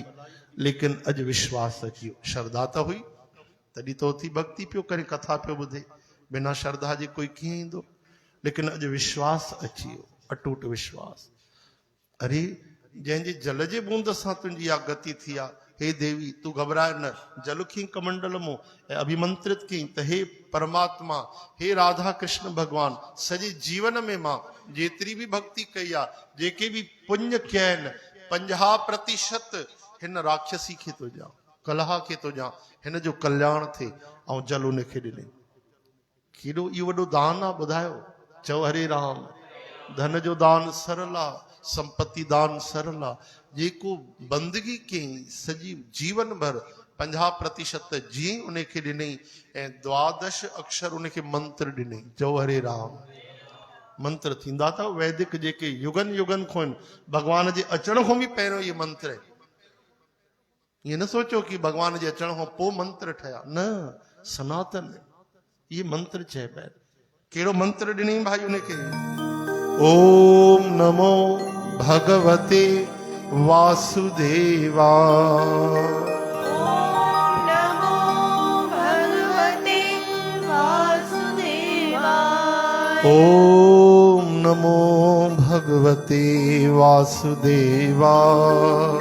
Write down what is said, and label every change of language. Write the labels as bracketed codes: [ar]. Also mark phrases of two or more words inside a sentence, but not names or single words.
[sd] लेकिन अॼु विश्वास अची वियो। श्रद्धा त हुई तॾहिं तो थी भक्ति पियो करे, कथा पियो ॿुधे। बिना श्रद्धा जे कोई कीअं ईंदो। लेकिन अॼु विश्वास अची वियो, अटूट विश्वास। अरे जंहिंजे जल जे बूंद सां तुंहिंजी इहा गति थी आहे, [hi] हे देवी तू घबराए न। [sd] जल खी कमंडल मो अभिमंत्रित की त हे परमात्मा हे राधा कृष्ण भगवान सॼे जीवन में मां जेतिरी भी भक्ति कई आ जेके भी पुण्य कया आहिनि 50% हिन राक्षसी खे थो ॾियां कलहा खे थो ॾियां हिन जो कल्याण थिए ऐं जल उनखे ॾिनई। केॾो इहो वॾो दान आहे ॿुधायो। चओ हरे राम। धन जो दान सरल आहे संपत्ति दान सरल आहे जेको बंदगी कयईं सॼी जीवन भर 50% जीअं उनखे ॾिनई ऐं 12 अक्षर उनखे मंत्र ॾिनई। चओ हरे राम। मंत्र थींदा था वैदिक जेके युगन युगन खां आहिनि भगवान जे अचण खां बि पहिरियों इहे मंत्र आहिनि। ईअं न सोचो कि भगवान जे अचण खां पोइ मंत्र ठहिया न सनातन ये मंत्र चइबा आहिनि। कहिड़ो मंत्र ॾिनई भाई उनखे [sa] ओम नमो भगवते वासुदेवा ओम नमो भगवते वासुदेवाय ओम नमो भगवते वासुदेवाय